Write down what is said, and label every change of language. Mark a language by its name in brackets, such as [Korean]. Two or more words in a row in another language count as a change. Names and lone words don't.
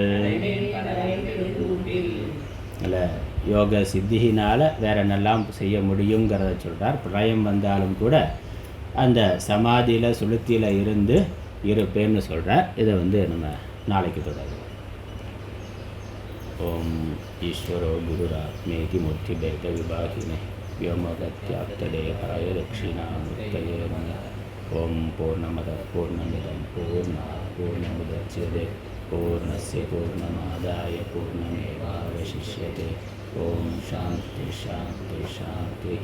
[Tamil] இல்லை யோக சித்தியினால் வேற என்னெல்லாம் செய்ய முடியுங்கிறத சொல்கிறார். பிரளயம் வந்தாலும் கூட அந்த சமாதியில் சுளுத்தியில் இருந்து இருப்பேன்னு சொல்கிறார். இதை நம்ம நாளைக்கு தொடரும். [Sanskrit] ॐ ईश्वरो गुरुरात्मेति मूर्ति भेद विभागिने व्योमगत्याप्तदेहाय दक्षिणामूर्तये नमः। ओम पूर्णमदः पूर्णमिदं पूर्णात् पूर्णमुदच्यते पूर्णस्य पूर्णमादाय पूर्णमेवावशिष्यते। ओम शांति शांति शांति।